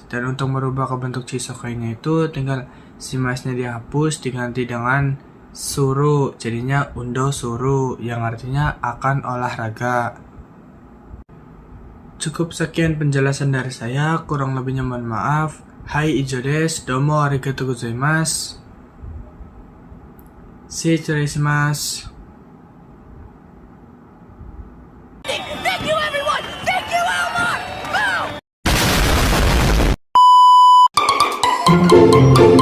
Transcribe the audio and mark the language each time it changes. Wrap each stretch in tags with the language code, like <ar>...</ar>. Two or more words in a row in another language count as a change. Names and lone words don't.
<id>Dan untuk merubah ke bentuk jisoke-nya itu tinggal shimasnya dihapus diganti dengan suru, jadinya</id> <ja>運動する</ja> <id>yang artinya akan olahraga. Cukup sekian penjelasan dari saya, kurang lebihnya mohon maaf.</id> <ja>はい、以上です. どうもありがとうございます。失礼します.</ja> <en>Thank you, everyone! Thank you, Elmar! Boom!</en>